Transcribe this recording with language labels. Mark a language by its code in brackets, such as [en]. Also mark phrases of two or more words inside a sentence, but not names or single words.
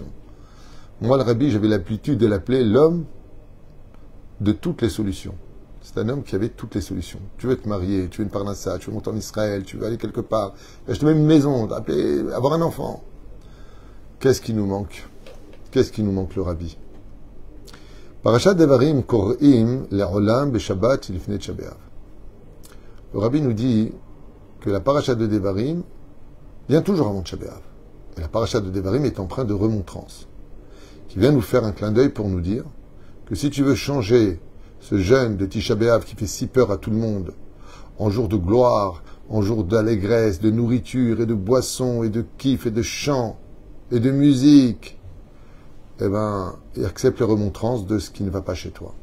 [fr] Moi, le Rabbi, j'avais l'habitude de l'appeler l'homme de toutes les solutions. C'est un homme qui avait toutes les solutions. Tu veux te marier, tu veux une parnassa, tu veux monter en Israël, tu veux aller quelque part, acheter même une maison, avoir un enfant. Qu'est-ce qui nous manque? Qu'est-ce qui nous manque, le Rabbi? [he] פרשת דברים קוראים לעולם בשבת לפני תשעה באב. [fr] Le Rabbi nous dit que la parashat de Devarim vient toujours avant Tisha B'Av. Et la parashat de Devarim est empreinte de remontrance, qui vient nous faire un clin d'œil pour nous dire que si tu veux changer ce jeûne de Tisha B'Av qui fait si peur à tout le monde, en jour de gloire, en jour d'allégresse, de nourriture et de boissons et de kiff et de chant et de musique, eh ben, et accepte les remontrances de ce qui ne va pas chez toi.